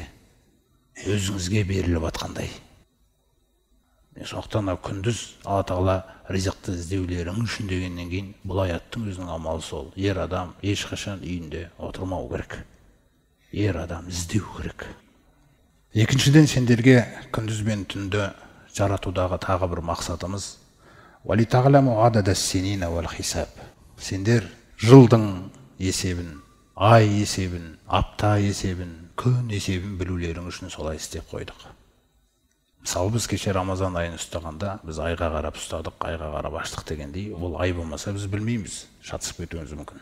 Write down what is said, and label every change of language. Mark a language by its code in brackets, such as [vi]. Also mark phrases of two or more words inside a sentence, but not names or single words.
[kk] Өзіңізге беріліп атқандай. Сондықтан күндіз Алла Тағала ризықты іздеулерің үшін дегеннен кейін бұл аяттың өзінің амалы сол. Ер адам ешқашан үйінде отырмау керек. Ер адам іздеу керек. Екіншіден, сендерге күндіз бен түнді жаратудағы тағы бір мақсатымыз [ar] وَلِتَعْلَمُوا عَدَدَ السِّنِينَ وَالْحِسَابِ. [kk] Сендер жылдың есебін, ай есебін, апта есебін, күн есебін білулерің үшін солай істеп қойдық. Мысалы, біз кеше Рамазан айын ұстағанда, біз айға қарап ұстадық, айға қарап аштық дегендей, ол ай болмаса біз білмейміз, шатысып кетуіміз мүмкін.